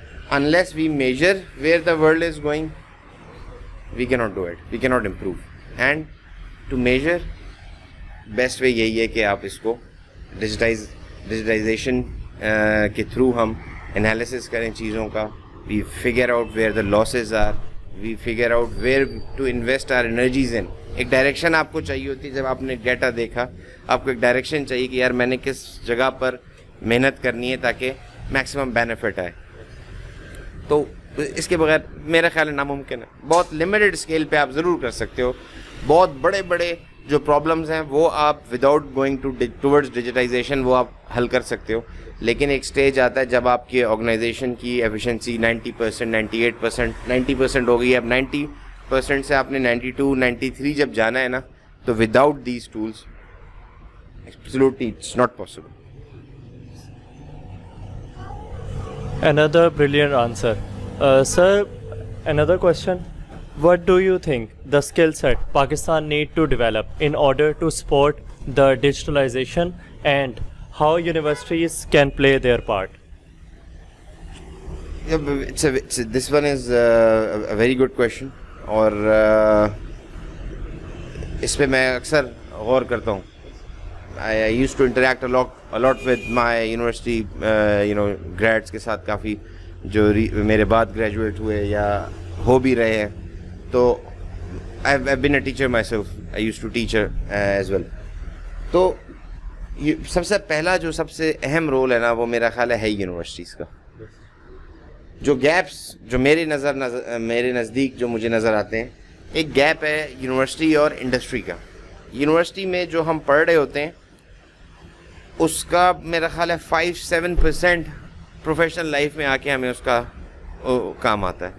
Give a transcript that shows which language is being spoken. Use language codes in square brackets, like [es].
[en] unless we measure where the world is going, we cannot do it, we cannot improve. And to measure [ur] best way یہی ہے کہ آپ اس کو digitisation کے through ہم analysis کریں چیزوں کا. [en] We figure out where the losses are, we figure out where to invest our energies in. [ur] ایک ڈائریکشن آپ کو چاہیے ہوتی ہے. جب آپ نے ڈیٹا دیکھا آپ کو ایک ڈائریکشن چاہیے کہ یار میں نے کس جگہ پر محنت کرنی ہے تاکہ میکسیمم بینیفٹ آئے. تو اس کے بغیر میرا خیال ہے ناممکن ہے. بہت لمیٹڈ اسکیل پہ آپ ضرور کر سکتے ہو. بہت بڑے بڑے جو پرابلمز ہیں وہ آپ [en] without going towards [ur] ڈیجیٹائزیشن وہ آپ حل کر سکتے ہو. لیکن ایک اسٹیج آتا ہے جب آپ کی آرگنائزیشن کی ایفیشنسی 90%, 98%, 90% ہو گئی. اب 90% سے آپ نے 92, 93 جب جانا ہے نا, تو [en] Without these tools absolutely it's not possible. Another brilliant answer. Sir, another question. What do you think the skill set Pakistan need to develop in order to support the digitalization, and how universities can play their part? Yeah, this one is a very good question. [ur] اور اس پہ میں اکثر غور کرتا ہوں. [en] I used to interact a lot with my university grads [ur] کے ساتھ, کافی جو میرے بعد گریجویٹ ہوئے یا ہو بھی رہے ہیں. تو [en] I've been a teacher myself. I used to teach as well. [ur] تو سب سے پہلا جو سب سے اہم رول ہے نا وہ میرا خیال ہے یونیورسٹیز کا. جو گیپس جو میرے نزدیک جو مجھے نظر آتے ہیں, ایک گیپ ہے یونیورسٹی اور انڈسٹری کا. یونیورسٹی میں جو ہم پڑھ رہے ہوتے ہیں اس کا میرا خیال ہے 5-7% پروفیشنل لائف میں آ کے ہمیں اس کا کام آتا ہے.